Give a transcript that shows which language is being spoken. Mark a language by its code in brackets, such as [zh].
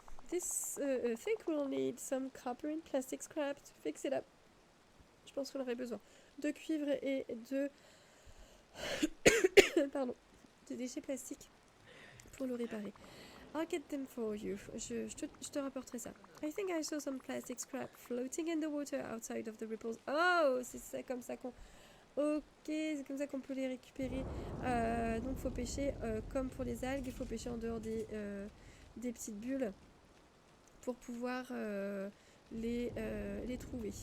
[en] This think we'll need some copper and plastic scrap to fix it up. [fr] Je pense qu'on aurait besoin de cuivre et de pardon, de déchets plastiques pour le réparer. [en] I'll get them for you. [fr] Je te rapporterai ça. [en] I think I saw some plastic scrap floating in the water outside of the ripples. [fr] Oh, c'est comme ça qu'on... Ok, c'est comme ça qu'on peut les récupérer. Donc faut pêcher comme pour les algues, il faut pêcher en dehors des petites bulles pour pouvoir les trouver.